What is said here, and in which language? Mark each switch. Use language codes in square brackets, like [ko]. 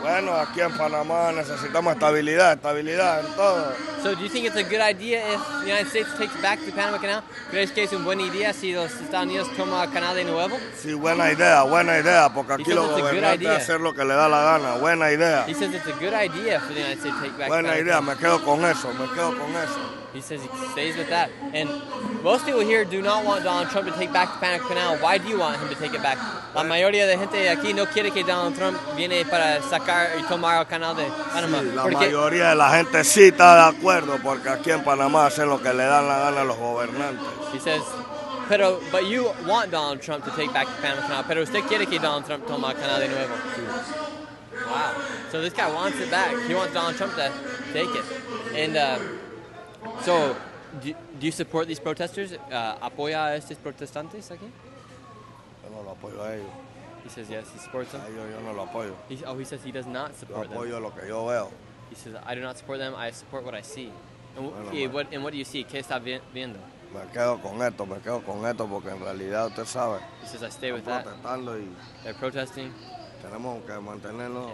[es] Bueno, aquí en Panamá necesitamos estabilidad en todo. [en] So do you think it's a good idea if the United States takes back the Panama Canal? [es] ¿Crees que es una buena idea si los Estados Unidos toman el canal de nuevo? Sí, buena idea, porque aquí los gobernantes hacen lo que le da la gana. Buena idea. [en] He says it's a good idea for the United States to take back [es] buena [en] the [es] idea, [en] Panama [es] me quedo con eso. [en] He says he stays with that. And most people here do not want Donald Trump to take back the Panama Canal. Why do you want him to take it back? [es] La mayoría de gente aquí no quiere que Donald Trump viene para sacar y tomar el canal de Panamá. Sí, la mayoría de la gente sí está de acuerdo, porque aquí en Panamá hacen lo que le dan la gana a los gobernantes. [en] He says, but you want Donald Trump to take back the Panama Canal, [es] pero usted quiere que Donald Trump tome el canal de nuevo. [en] Wow. So this guy wants it back. He wants Donald Trump to take it. And so, do you support these protesters? [es] ¿Apoya a estos protestantes aquí? Yo no lo apoyo a ellos. [en] He says yes, he supports them. [es] Yo no lo apoyo. [en] He says he does not support them. [es] Yo apoyo lo que yo veo. [en] He says I do not support them. I support what I see. And what do you see? [es] ¿Qué está viendo? Me quedo con esto porque en realidad usted sabe. [en] He says I stay with that. They're protesting. [es] Tenemos que mantenernos.